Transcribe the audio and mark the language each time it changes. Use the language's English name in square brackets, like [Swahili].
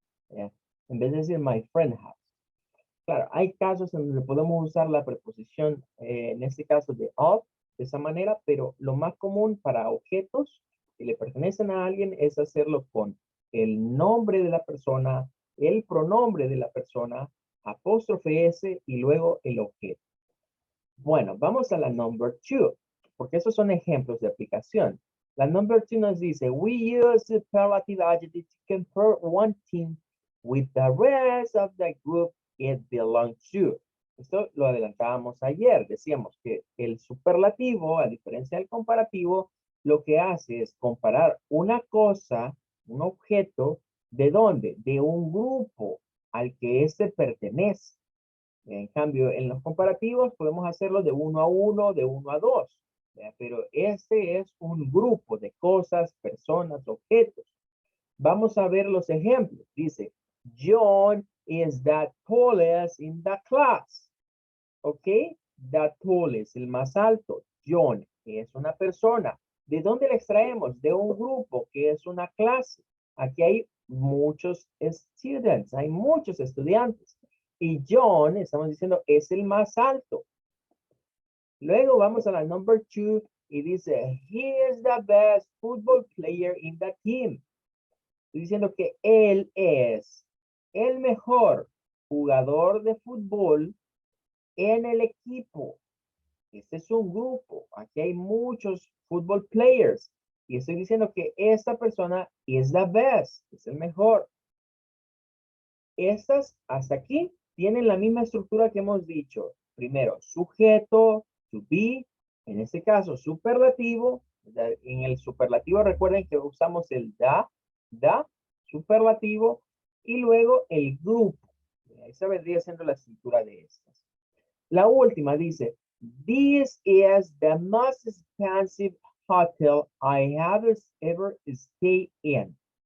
[Spanish] En vez de decir [English] my friend house. [Spanish] Claro, hay casos en donde podemos usar la preposición, en este caso de of, de esa manera, pero lo más común para objetos que le pertenecen a alguien es hacerlo con el nombre de la persona, el pronombre de la persona, apóstrofe S y luego el objeto. Bueno, vamos a la number two, porque esos son ejemplos de aplicación. La [English] number two [Spanish] nos dice, [English] we use superlative adjective to compare one team with the rest of the group it belongs to. [Spanish] Esto lo adelantábamos ayer. Decíamos que el superlativo, a diferencia del comparativo, lo que hace es comparar una cosa, un objeto, ¿de dónde? De un grupo al que éste pertenece. En cambio, en los comparativos podemos hacerlo de uno a uno, de uno a dos. Pero este es un grupo de cosas, personas, objetos. Vamos a ver los ejemplos. Dice, [English] John is the tallest in the class. [Spanish] ¿Ok? [English] The tallest, [Spanish] el más alto. John es una persona. ¿De dónde la extraemos? De un grupo que es una clase. Aquí hay muchos students, hay muchos estudiantes. Y John, estamos diciendo, es el más alto. Luego vamos a la [English] number two [Spanish] y dice, [English] he is the best football player in the team. [Spanish] Estoy diciendo que él es el mejor jugador de fútbol en el equipo. Este es un grupo. Aquí hay muchos football players. Y estoy diciendo que esta persona es [English] the best, [Spanish] es el mejor. Estas hasta aquí tienen la misma estructura que hemos dicho. Primero, sujeto, to be, en este caso, superlativo. En el superlativo recuerden que usamos el da, superlativo, y luego el grupo. Esa vendría siendo la estructura de estas. La última dice, [English] this is the most expensive hotel I have ever stayed in.